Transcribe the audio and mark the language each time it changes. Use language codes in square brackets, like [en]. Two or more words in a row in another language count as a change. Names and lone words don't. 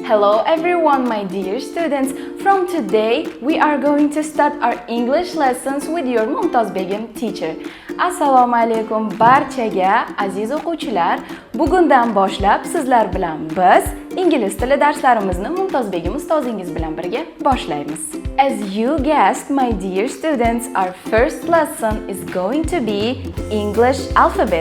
[en] Hello everyone, my dear students. From today, we are going to start our English lessons with your Mumtoz Begim teacher. [uz] Assalomu alaykum barchaga aziz o'quvchilar. Bugundan boshlab sizlar bilan biz ingliz tili darslarimizni Mumtoz Begim ustozingiz bilan birga boshlaymiz. [en] As you guessed, my dear students, our first lesson is going to be English alphabet.